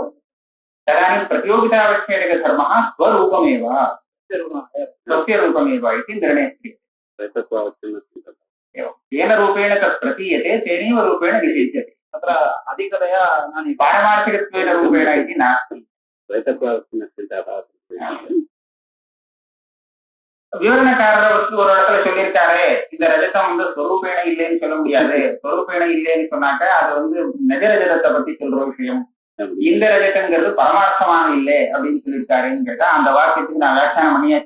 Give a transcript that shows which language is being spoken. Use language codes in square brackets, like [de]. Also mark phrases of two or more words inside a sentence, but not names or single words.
[sa] तदानीं प्रतियोगितावच्छेदकधर्मः स्वरूपमेव स्वस्य रूपमेव इति निर्णयः क्रियते। येन रूपेण तत् प्रतीयते तेनैव रूपेण निषिध्यते। तत्र अधिकतया पारमार्थिकत्वेन रूपेण इति नास्ति। [ta] விவரணக்காரர் ஒரு இடத்துல சொல்லியிருக்காரு இந்த [sa] रजतं स्वरूपेण [ta] இல்லைன்னு சொல்ல முடியாது. ஸ்வரூபேண இல்லைன்னு சொன்னாக்க அது நிஜ ரஜதத்தை பத்தி சொல்ற விஷயம். இந்த ரஜதங்கிறது பரமார்த்தமான இல்லை அப்படின்னு சொல்லியிருக்காருன்னு கேட்டா அந்த வாக்கியத்துக்கு நான் வியாக்கியானம் பண்ணியாச்சு.